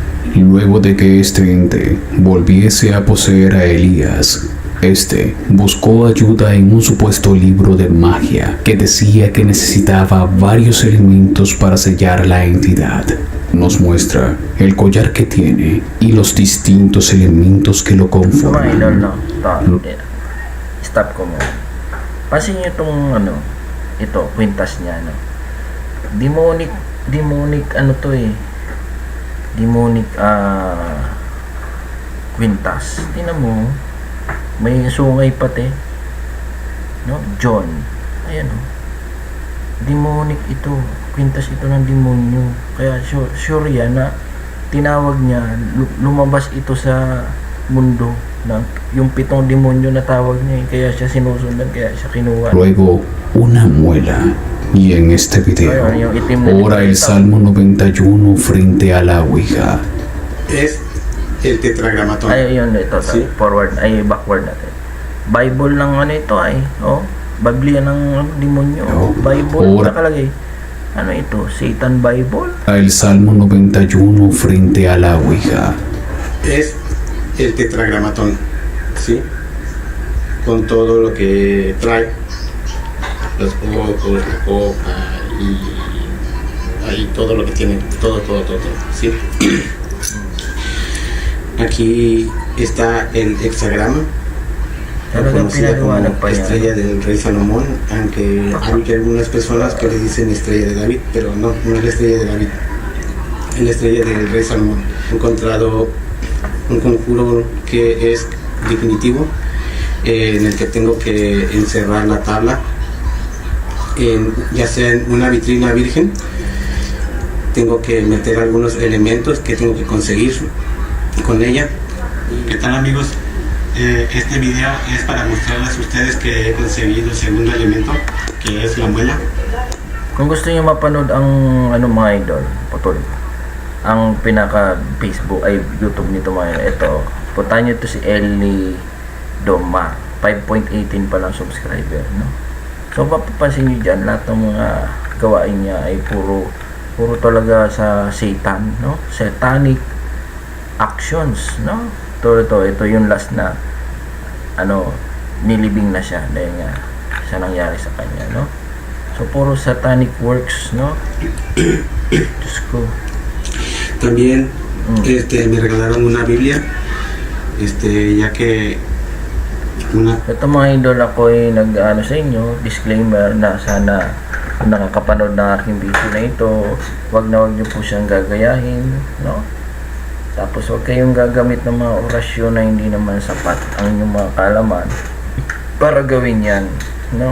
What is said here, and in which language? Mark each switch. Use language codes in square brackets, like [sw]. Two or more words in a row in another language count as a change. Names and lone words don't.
[es] Luego de que este ente volviese a poseer a Elías, este buscó ayuda en un supuesto libro de magia que decía que necesitaba varios elementos para sellar la entidad. Nos muestra el collar que tiene y los distintos elementos que lo [tl] Mga idol, [es] conforman. [tl] no? Stop ko muna. Pansin nyo itong ito, kwintas niya, no? Demonic, ano to eh. Demonic, kwintas. Tingnan mo, may sungay pati. No? John. Ayan, o. Demonic ito. Kwintas ito ng demonyo. Kaya sure yan na tinawag niya, lumabas ito sa mundo ng yung 7 demonyo na tawag niya, kaya siya sinusundan, kaya siya kinuha. [es] Luego, una muela. Y en este video, [tl] Ayun, yung itim na [es] ora el [tl] dito. [es] Salmo 91 frente a la Ouija. Es el tetragramatón. [tl] Ay, yun, ito, [es] Sí. [tl] forward, ay, backward natin. Bible ng ano ito ay, Biblia ng demonyo. Oh. Bible, [es] Ora. [tl] nakalagay. Ano ito? [en] Satan Bible? [es] El Salmo 91 frente a la Ouija. Es el tetragramatón, ¿sí? Con todo lo que trae, los ojos, la copa y ahí todo lo que tiene, todo, ¿sí? Aquí está el hexagrama, [tl] Talagang [es] conocida como [tl] pinaliwanag pa niya. [es] estrella del rey Salomón, aunque hay algunas personas que le dicen estrella de David, pero no es la estrella de David, es la estrella del rey Salomón. He encontrado un conjuro que es definitivo, en el que tengo que encerrar la tabla, ya sea en una vitrina virgen. Tengo que meter algunos elementos que tengo que conseguir con ella. ¿Qué tal, amigos? Este video es para mostrarles a ustedes que he conseguido el segundo elemento, que es la muela. [tl] Kung gusto niyo mapanood ang mga idol, putol. Ang pinaka Facebook ay YouTube nito mga idol. Ito, puntahan niyo to si Ellie Doma. 5.18 pa lang subscriber, no? So mapapansin niyo diyan lahat ng mga gawain niya ay puro talaga sa Satan, no? [en] Satanic actions, no? [tl] Ito yung last na nilibing na siya dahil nga sa nangyari sa kanya, no? So puro [en] satanic works, [tl] no? Diyos ko. [es] También me regalaron una Biblia, ya que [tl] Ito mga idol, ako ay nag-ano sa inyo, disclaimer na sana kung nakakapanood ng aking video na ito, wag niyo po siyang gagayahin, no? Tapos huwag kayong gagamit ng mga orasyon na hindi naman sapat ang inyong mga kaalaman para gawin yan, no?